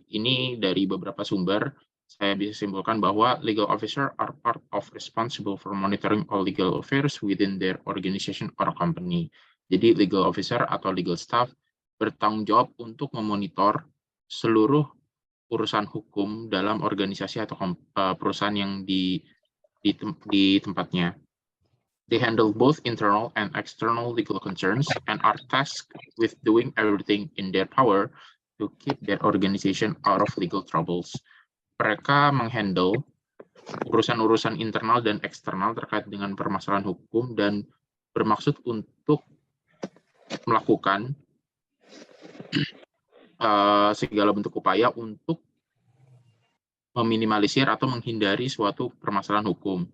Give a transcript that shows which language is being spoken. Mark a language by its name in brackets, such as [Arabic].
[Indonesian] Ini dari beberapa sumber, saya bisa simpulkan bahwa [English] legal officer are part of responsible for monitoring all legal affairs within their organization or company. [Indonesian] Jadi legal officer atau legal staff bertanggung jawab untuk memonitor seluruh urusan hukum dalam organisasi atau perusahaan yang di tempatnya. [English] They handle both internal and external legal concerns and are tasked with doing everything in their power to keep their organization out of legal troubles. [Indonesian] Mereka menghandle urusan-urusan internal dan eksternal terkait dengan permasalahan hukum dan bermaksud untuk melakukan segala bentuk upaya untuk meminimalisir atau menghindari suatu permasalahan hukum.